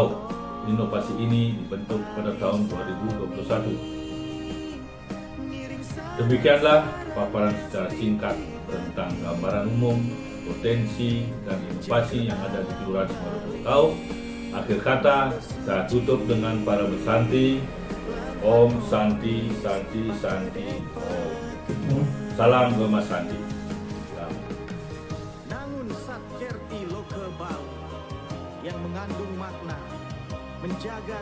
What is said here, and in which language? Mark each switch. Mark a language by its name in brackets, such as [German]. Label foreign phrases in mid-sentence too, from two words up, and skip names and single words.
[Indonesian] Inovasi ini dibentuk pada tahun 2021. Demikianlah paparan secara singkat tentang gambaran umum, potensi, dan inovasi yang ada di Kelurahan Semeru Purukau. Akhir kata, saya tutup dengan para bersanti. [Sanskrit] Om Santi Santi Santi Om. [Indonesian] Salam Gema Santi. Namun Satkerti Loke Bali yang mengandung makna menjaga